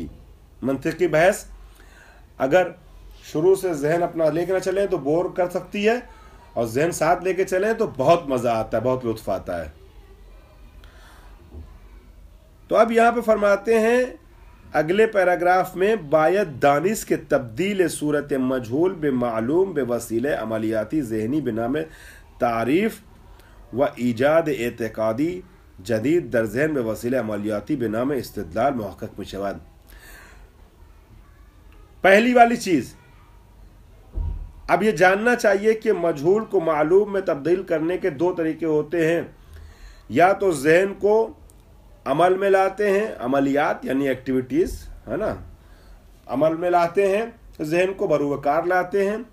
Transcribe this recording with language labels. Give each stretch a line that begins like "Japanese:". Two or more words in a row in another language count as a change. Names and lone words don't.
Urdu: منطقی بحث اگر شروع سے ذہن اپنا لے کے نہ چلے تو بور کر سکتی ہے، اور ذہن ساتھ لے کے چلے تو بہت مزہ آتا ہے، بہت لطف آتا ہے. تو اب یہاں پہ فرماتے ہیں اگلے پیراگراف میں،
Persian: باید دانست کے تبدیل صورت مجہول بے معلوم بے وسیلہ عملیاتی ذہنی بنام تعریف و ایجاد اعتقادی جدید در ذہن بے وسیلہ عملیاتی بنام استدلال محقق مشود.
Urdu: پہلی والی چیز اب یہ جاننا چاہیے کہ مجہول کو معلوم میں تبدیل کرنے کے دو طریقے ہوتے ہیں. یا تو ذہن کو عمل میں لاتے ہیں، عملیات یعنی ایکٹیویٹیز ہے نا، عمل میں لاتے ہیں، ذہن کو بروکار لاتے ہیں.